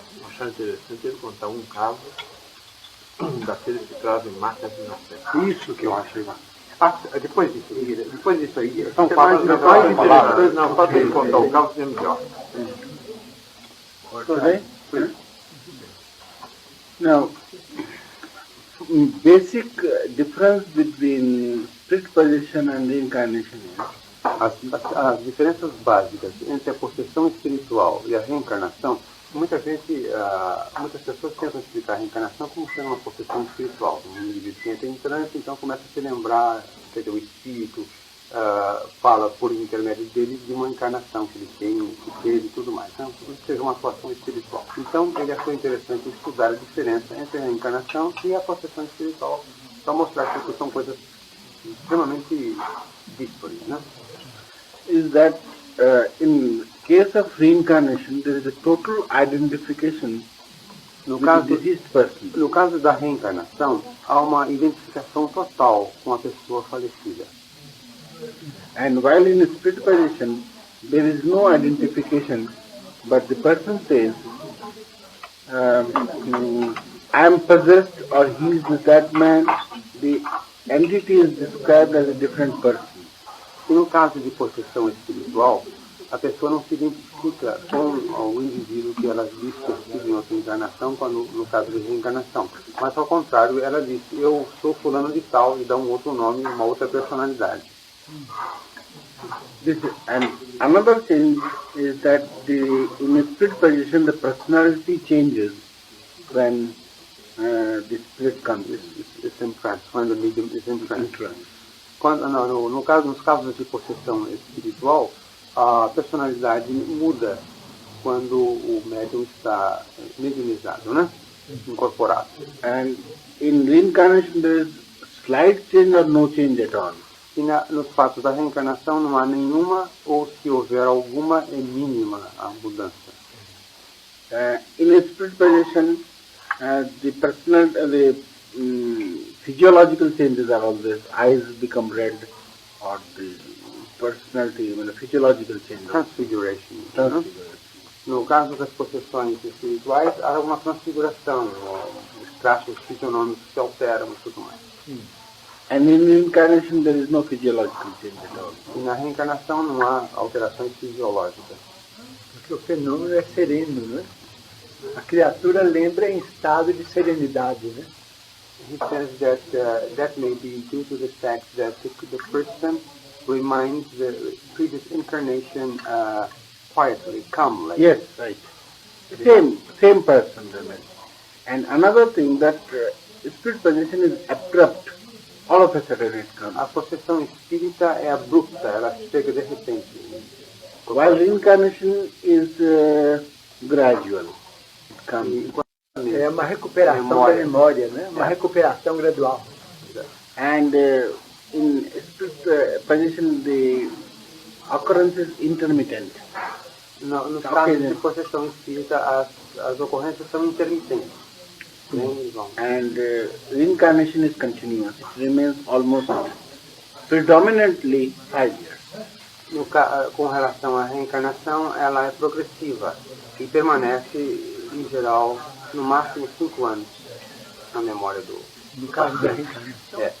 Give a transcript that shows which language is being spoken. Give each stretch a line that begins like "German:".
Portuguese: Achar interessante ele contar um caso daqueles que trazem marcas de nascença. Isso que eu achei massa. Depois disso aí, São falas interessantes. Não, pode ele contar o caso é melhor.
English: Okay? Now, basic difference between spirit possession and reincarnation is
Portuguese: as diferenças básicas entre a possessão espiritual e a reencarnação, muitas pessoas tentam explicar a reencarnação como sendo uma possessão espiritual. Um indivíduo que entra em transe, então começa a se lembrar, quer dizer, o espírito fala por intermédio dele de uma encarnação que ele tem, que teve e tudo mais. Então, isso seja uma atuação espiritual. Então, ele achou interessante estudar a diferença entre a reencarnação e a possessão espiritual, para mostrar que são coisas extremamente díspares, né?
English: is that in case of reincarnation, there is a total identification
Portuguese: No
English: with
Portuguese: caso,
English: the deceased person.
Portuguese: no caso da reencarnação, há uma identificação total com a pessoa falecida.
English: And while in spirit position, there is no identification, but the person says, I am possessed or he is that man. The entity is described as a different person.
Portuguese: E no caso de possessão espiritual, a pessoa não se identifica com o indivíduo que ela disse ter sido em outra encarnação, quando, no caso de reencarnação. Mas, ao contrário, ela disse, eu sou fulano de tal, e dá um outro nome, uma outra personalidade.
English: And another change is that in a spirit position, the personality changes when the spirit comes. It's in trance, when the medium is in trance.
Portuguese: Nos casos de possessão espiritual, a personalidade muda quando o médium está mediumizado, né? Incorporado.
English: And in reincarnation, there is slight change or no change at all.
Portuguese: E nos fatos da reencarnação não há nenhuma, ou se houver alguma, é mínima a mudança.
English: In a spirit position, the physiological changes are always, eyes become red, or the personality, physiological change. Transfiguration. Transfiguration.
Portuguese: No caso das possessões espirituais, há uma transfiguração, os traços fisionômicos se alteram e tudo mais.
English: And in reincarnation there is no physiological change at all.
Portuguese: E na reencarnação não há alterações fisiológicas. Porque o fenômeno é sereno, né? A criatura lembra em estado de serenidade, né?
English: He says that that may be due to the fact that the person reminds the previous incarnation quietly, calmly. Yes, right. Same person remains. And another thing that spirit possession is abrupt. All of a sudden it comes.
Portuguese: A possessão espírita é abrupta, ela chega de repente.
English: While reincarnation is gradual. It comes.
Portuguese: É uma recuperação da memória, né? Uma recuperação gradual.
English: And in spirit possession the occurrence is intermittent.
Portuguese: No caso de possessão espírita, as ocorrências são intermitentes.
English: And reincarnation is continuous. It remains almost predominantly 5 years.
Portuguese: Com relação à reencarnação, ela é progressiva e permanece, em geral, no máximo 5 anos na memória do... No caso da reencarnação.